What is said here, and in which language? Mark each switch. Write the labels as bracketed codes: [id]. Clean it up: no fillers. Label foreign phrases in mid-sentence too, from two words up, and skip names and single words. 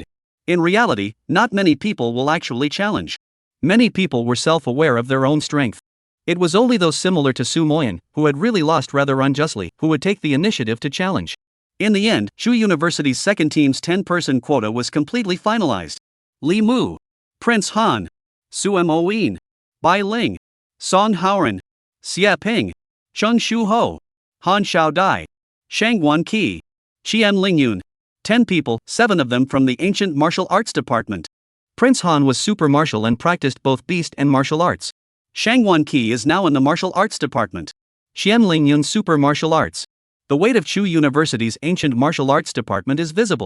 [en] In reality, not many people will actually challenge. Many people were self-aware of their own strength. It was only those similar to Su Moyen, who had really lost rather unjustly, who would take the initiative to challenge. In the end, Chu University's second team's 10-person quota was completely finalized. Li Mu, Prince Han, Su Moyen, Bai Ling, Song Haoran, Xie Ping, Chung Shu Ho, Han Xiaodai, Shang Wan Qi, Qian Lingyun. 10 people, 7 of them from the ancient martial arts department. Prince Han was super martial and practiced both beast and martial arts. Shang Wan Qi is now in the martial arts department. Qian Lingyun super martial arts. The weight of Chu University's ancient martial arts department is visible.